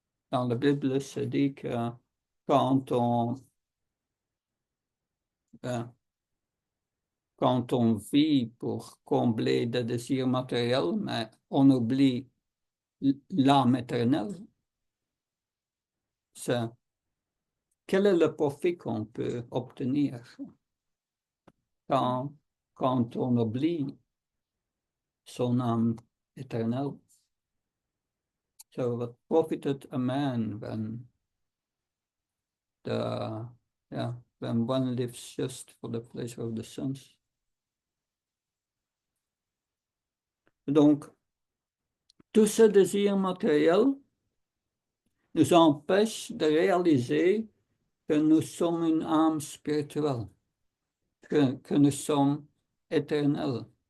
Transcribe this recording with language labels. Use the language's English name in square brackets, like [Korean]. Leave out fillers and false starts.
[French] Dans la Bible, c'est dit que quand on vit pour combler des désirs matériels, mais on oublie l'âme éternelle, quel est le profit qu'on peut obtenir quand on oublie son âme éternelle? [English] So what profited a man when one lives just for the pleasure of the sense? [French] Donc, tous ces désirs matériels nous empêchent de réaliser que nous sommes une âme spirituelle, que nous sommes éternels.